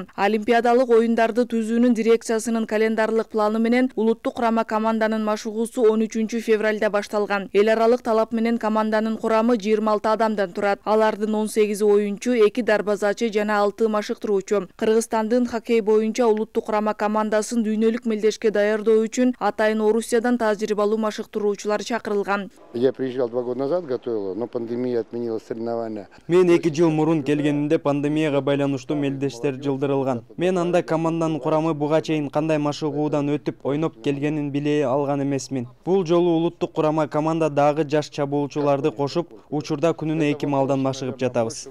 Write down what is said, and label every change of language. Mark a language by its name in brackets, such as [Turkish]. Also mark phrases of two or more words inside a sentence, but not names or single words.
[Kyrgyz] Олимпиадалык оюндарды түзүүнүн дирекциясынын календарлык планы менен улуттук курама команданын машыгуусу 13 февралда башталган. Эл аралык талап менен команданын курамы 26 адамдан турат. Алардын 18 оюнчу, 2 дарбазачы жана 6 машыктыруучу. Кыргызстандын хоккей боюнча улуттук курама командасын дүйнөлүк мелдешке даярдоо үчүн атайын Орусиядан тажрыйбалуу машыктыруучулар чакырылган. [Russian] Я приезжал 2 года назад, готовил, но пандемия отменила соревнования. [Kyrgyz] Мен 2 жыл мурун келгенимде пандемияга байланыштуу мелдештер жылдырылган. Мен анда команданын курамы буга чейин кандай машыгуудан өтүп, ойноп келгенин биле алган эмесмин. Бул жолу улуттук курама команда дагы жаш чабуулчуларды кошуп, учурда күнүнө 2 маалдан машыгып жатабыз.